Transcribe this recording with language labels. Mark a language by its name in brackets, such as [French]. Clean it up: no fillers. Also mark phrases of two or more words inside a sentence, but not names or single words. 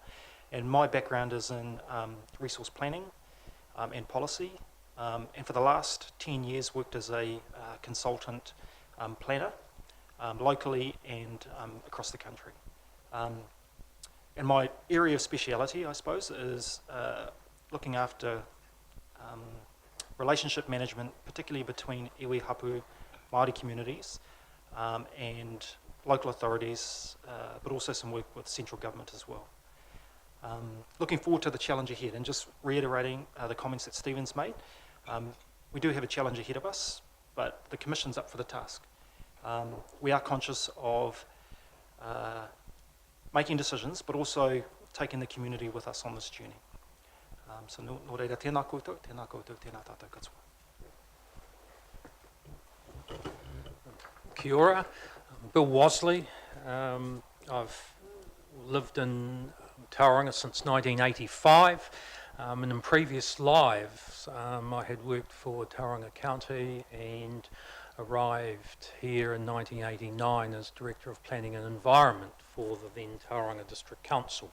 [English] And my background is in resource planning and policy, and for the last 10 years worked as a consultant planner locally and across the country. And my area of speciality, I suppose, is looking after relationship management, particularly between [Māori] iwi hapu Māori [English] communities and local authorities, but also some work with central government as well. Looking forward to the challenge ahead, and just reiterating the comments that Stephen's made, we do have a challenge ahead of us, but the Commission's up for the task. We are conscious of making decisions, but also taking the community with us on this journey. [Māori] So nō reira, tēnā koutou, tēnā tātou katoa. Kia ora, [English] I'm Bill Wasley. I've lived in Tauranga since 1985, and in previous lives I had worked for Tauranga County and arrived here in 1989 as Director of Planning and Environment for the then Tauranga District Council.